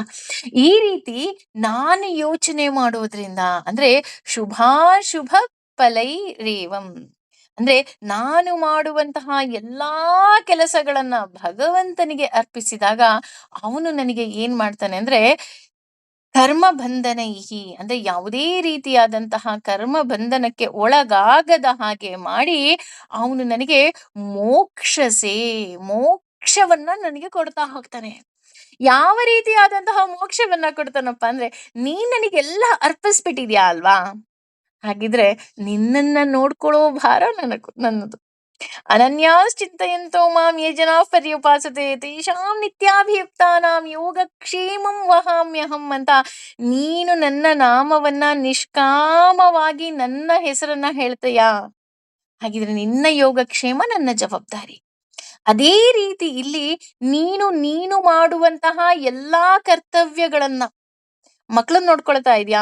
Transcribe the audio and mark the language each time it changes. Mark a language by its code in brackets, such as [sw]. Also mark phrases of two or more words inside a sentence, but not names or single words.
[kn] ಈ ರೀತಿ ನಾನು ಯೋಚನೆ ಮಾಡೋದ್ರಿಂದ ಅಂದ್ರೆ [sa] ಶುಭಾಶುಭ ಫಲೈರೇವಂ [kn] ಅಂದ್ರೆ ನಾನು ಮಾಡುವಂತಹ ಎಲ್ಲಾ ಕೆಲಸಗಳನ್ನ ಭಗವಂತನಿಗೆ ಅರ್ಪಿಸಿದಾಗ ಅವನು ನನಗೆ ಏನ್ ಮಾಡ್ತಾನೆ ಅಂದ್ರೆ [sa] ಕರ್ಮ ಬಂಧನೈಹಿ [kn] ಅಂದ್ರೆ ಯಾವುದೇ ರೀತಿಯಾದಂತಹ ಕರ್ಮ ಬಂಧನಕ್ಕೆ ಒಳಗಾಗದ ಹಾಗೆ ಮಾಡಿ ಅವನು ನನಗೆ ಮೋಕ್ಷಸೆ ಮೋಕ್ಷವನ್ನ ನನಗೆ ಕೊಡ್ತಾ ಹೋಗ್ತಾನೆ. ಯಾವ ರೀತಿಯಾದಂತಹ ಮೋಕ್ಷವನ್ನ ಕೊಡ್ತಾನಪ್ಪ ಅಂದ್ರೆ ನೀನ್ ನನಗೆಲ್ಲ ಅರ್ಪಿಸ್ಬಿಟ್ಟಿದ್ಯಾ ಅಲ್ವಾ? ಹಾಗಿದ್ರೆ ನಿನ್ನನ್ನ ನೋಡ್ಕೊಳ್ಳೋ ಭಾರ ನನ್ನದು. [sa] ಅನನ್ಯಾಶ್ಚಿಂತಯಂತೋ ಮಾಂ ಯೇ ಜನಾಃ ಪರ್ಯುಪಾಸತೆ ತೇಷಾಂ ನಿತ್ಯಾಭಿಯುಕ್ತಾನಾಂ ಯೋಗಕ್ಷೇಮಂ ವಹಾಮ್ಯಹಂ [kn] ಅಂತ ನೀನು ನನ್ನ ನಾಮವನ್ನ ನಿಷ್ಕಾಮವಾಗಿ ನನ್ನ ಹೆಸರನ್ನ ಹೇಳ್ತೀಯಾ? ಹಾಗಿದ್ರೆ ನಿನ್ನ ಯೋಗಕ್ಷೇಮ ನನ್ನ ಜವಾಬ್ದಾರಿ. ಅದೇ ರೀತಿ ಇಲ್ಲಿ ನೀನು ಮಾಡುವಂತಹ ಎಲ್ಲಾ ಕರ್ತವ್ಯಗಳನ್ನ ಮಕ್ಳನ್ನ ನೋಡ್ಕೊಳ್ತಾ ಇದ್ಯಾ?